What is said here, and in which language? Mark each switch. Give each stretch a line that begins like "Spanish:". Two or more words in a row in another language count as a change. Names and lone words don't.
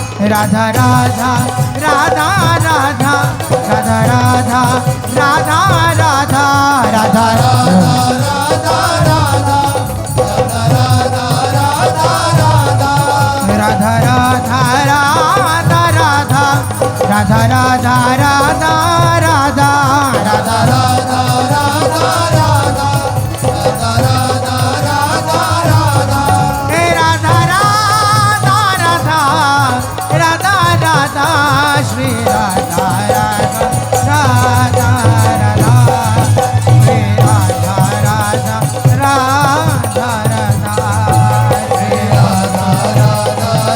Hindi: राधा राधा राधा राधा राधा राधा राधा राधा राधा राधा राधा राधा राधा राधा राधा राधा राधा राधा राधा Shri Radha Radha Radha Radha Shri Radha Radha Radha Radha Shri Radha Radha